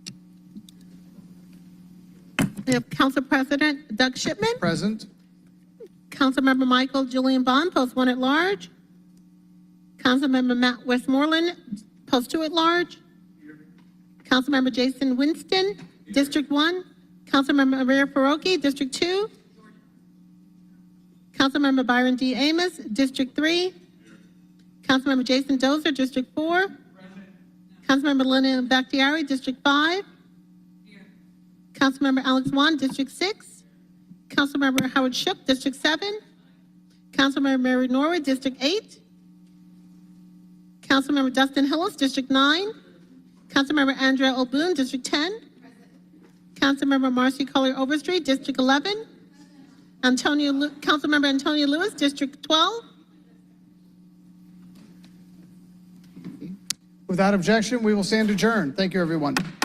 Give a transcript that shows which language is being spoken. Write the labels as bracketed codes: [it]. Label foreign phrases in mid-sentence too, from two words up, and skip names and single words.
[en] We have Council President Doug Shipman, Present. Councilmember Michael Julian Bond, Post 1 at Large, Councilmember Matt Westmoreland, Post 2 at Large, Councilmember Jason Winston, District 1, Councilmember Maria Faroki, District 2, Councilmember Byron D. Amos, District 3, Councilmember Jason Dozer, District 4, Councilmember Lena Bakhtiari, District 5, Councilmember Alex Wan, District 6, Councilmember Howard Shook, District 7, Councilmember Mary Norwood, District 8, Councilmember Dustin Hillis, District 9, Councilmember Andrea O'Boone, District 10, Councilmember Marcy Collier Overstreet, District 11, Councilmember Antonio Lewis, District 12. Without objection, we will stand adjourned. Thank you, everyone.